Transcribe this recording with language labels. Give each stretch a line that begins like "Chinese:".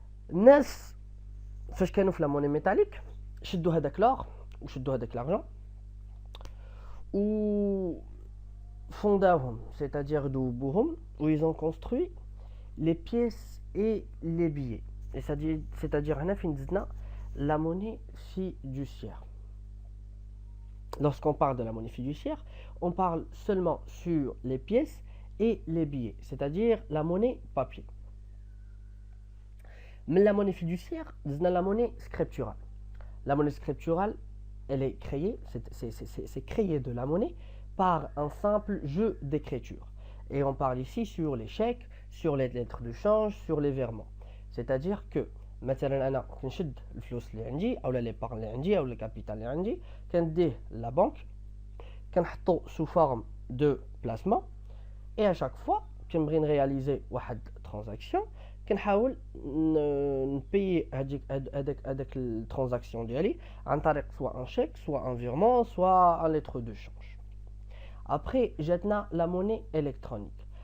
Arabic: الناس فاش كانوا في لا موني ميتاليك شدوا هذاك لور وشدوا هذاك لارجون و فونداوهم, c'est-à-dire دوبوهم, و
French: ils ont construit les pièces et les billets. Et c'est-à-dire
Arabic: هنا فين زدنا
French: la monnaie fiduciaire. lorsqu'on parle de la monnaie fiduciaire, on parle seulement sur les pièces et les billets, c'est-à-dire la monnaie papier. Mais la monnaie fiduciaire, c'est la monnaie scripturale. La monnaie scripturale, elle est créée, c'est créé de la monnaie par un simple jeu d'écriture. Et on parle ici sur les chèques, sur les lettres de change, sur les virements.
Arabic: C'est-à-dire que مثلا انا كنشد الفلوس اللي عندي او ليبارن اللي عندي او الكابيتال اللي عندي كنديه لا بنك كنحطو
French: sous forme de placement et à chaque fois
Arabic: كنبغي نرياليزي واحد ترانزاكسيون كنحاول نبيي هذاك الترانزاكسيون ديالي عن طريق
French: soit un chèque, soit un virement, soit un lettre de change. Après,
Arabic: جاتنا
French: la monnaie électronique.